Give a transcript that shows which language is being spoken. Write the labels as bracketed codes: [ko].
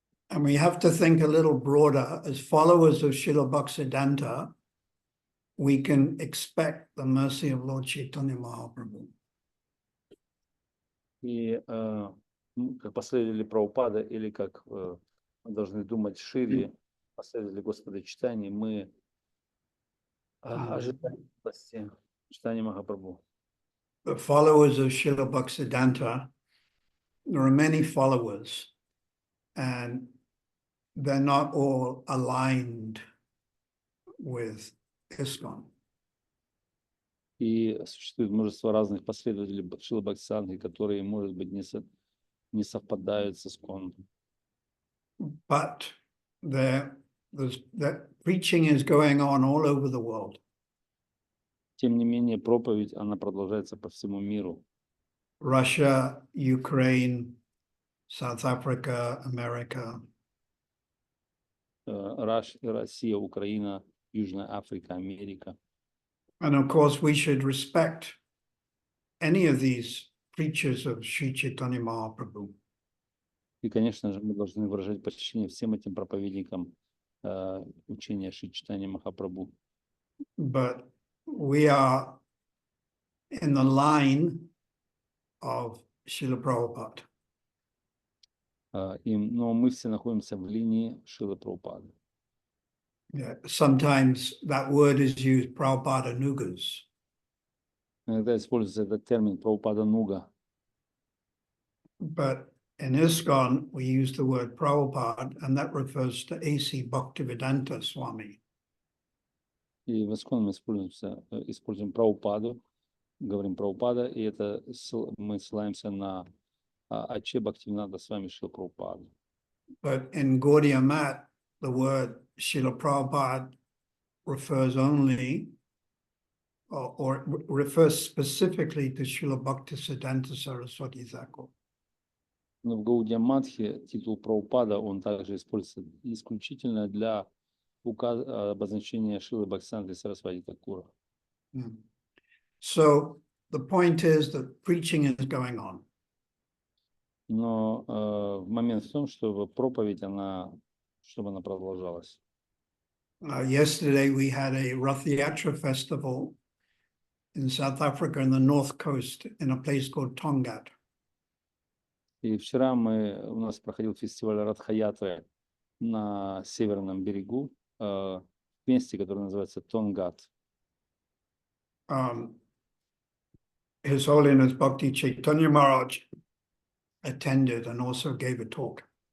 [en] and we have to think a little broader, as followers of Srila Bhaktisiddhanta, we can expect the mercy of Lord Chaitanya Mahaprabhu. [ru] И как последователи Прабхупады, или как мы должны думать шире, последователи Господа Чайтаньи, мы ожидаем милости Чайтаньи Махапрабху. [en] The followers of Srila Bhaktisiddhanta, there are many followers, and they're not all aligned with ISKCON. [ru] И существует множество разных последователей Шрилы Бхактисиddханты, которые, может быть, не совпадают с Искон. [en] But that preaching is going on all over the world. [ru] Тем не менее, проповедь, она продолжается по всему миру. [en] Russia, Ukraine, South Africa, America. [ru] Россия, Украина, Южная Африка, Америка. [en] And of course, we should respect any of these preachers of Sri Chaitanya Mahaprabhu. [ru] И, конечно же, мы должны выражать почтение всем этим проповедникам учения Шри Чайтаньи Махапрабху. [en] But we are in the line of Srila Prabhupada. [ru] Но мы все находимся в линии Шрилы Прабхупады. [en] Yeah, sometimes that word is used, Prabhupada Nugas. [ru] Иногда используется этот термин Прабхупада Нуга. [en] But in ISKCON, we use the word Prabhupada, and that refers to A.C. Bhaktivedanta Swami. [ru] И в Искон мы используем Прабхупаду, говорим Прабхупада, и это мы ссылаемся на Аче Бхактивинода Свами Шрила Прабхупаду. [en] But in Gaudiya Mat, the word Srila Prabhupada refers only or refers specifically to Srila Bhaktisiddhanta Saraswati Thakur. [ru] Но в Гаудия Матхе титул Прабхупада, он также используется исключительно для обозначения Шрилы Бхактисиddханты Сарасвати Thakura. [en] So the point is that preaching is going on. [ru] Но момент в том, что проповедь, чтобы она продолжалась. [en] Yesterday we had a Rath Yatra festival in South Africa in the north coast in a place called Tongat. [ru] И вчера у нас проходил фестиваль Радха-ятры на северном берегу, в месте, которое называется Тонгат. [en] His Holiness Bhakti Chaitanya Maharaj attended and also gave a talk.